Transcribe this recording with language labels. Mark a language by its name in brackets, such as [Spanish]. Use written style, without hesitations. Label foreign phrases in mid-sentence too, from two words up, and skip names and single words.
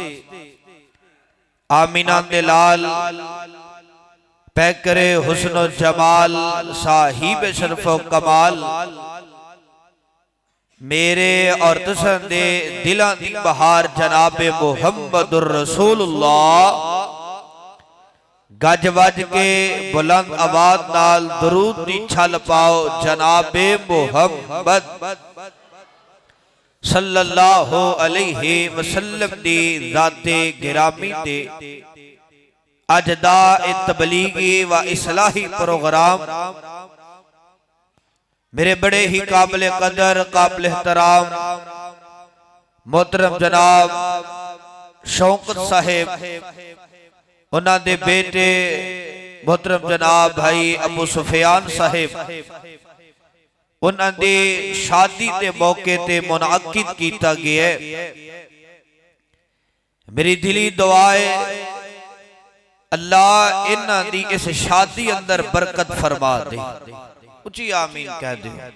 [Punjabi] ਆਮੀਨਾ ਦੇ ਲਾਲ ਪੈਕਰੇ ਹੁਸਨ ਜਮਾਲ ਸਾਹਿਬ ਸ਼ਰਫ਼ ਕਮਾਲ, ਮੇਰੇ ਔਰ ਤੁਸਾਂ ਦੇ ਦਿਲਾਂ ਦੀ ਬਹਾਰ ਜਨਾਬੇ [Arabic] محمد رسول الله. [Punjabi] ਗੱਜ ਵੱਜ ਕੇ ਬੁਲੰਦ ਆਵਾਜ਼ ਨਾਲ ਦਰੂਦ ਦੀ ਛੱਲ ਪਾਓ ਜਨਾਬੇ ਮੁਹੰਮਦ [Arabic] صلى الله عليه وسلم [Punjabi] ਦੀ ਜ਼ਾਤੇ ਗਿਰਾਮੀ ਦੇ ਅੱਜ ਦਾ ਤਬਲੀਗੀ ਵ ਇਸਲਾਹੀ ਪ੍ਰੋਗਰਾਮ ਮੇਰੇ ਬੜੇ ਹੀ ਕਾਬਿਲ ਕਦਰ ਕਾਬਿਲ ਏਹਤਰਾਮ ਮੋਹਤਰਮ ਜਨਾਬ ਸ਼ੌਕਤ ਸਾਹਿਬ, ਉਨ੍ਹਾਂ ਦੇ ਬੇਟੇ ਮੋਹਤਰਮ ਜਨਾਬ ਭਾਈ ਅਬੂ ਸੁਫ਼ਿਆਨ ਸਾਹਿਬ, ਉਨ੍ਹਾਂ ਦੀ ਸ਼ਾਦੀ ਕੇ ਮੌਕੇ ਤੇ ਮੁਨਾਕਿਦ ਕੀਤਾ ਗਿਆ। ਮੇਰੀ ਦਿਲੀ ਦੁਆ ਹੈ ਅੱਲਾਹ ਇਨ੍ਹਾਂ ਦੀ ਇਸ ਸ਼ਾਦੀ ਅੰਦਰ ਬਰਕਤ ਫ਼ਰਮਾ ਦੇ, ਉੱਚੀ ਆਮੀਨ ਕਹਿ ਦੇ।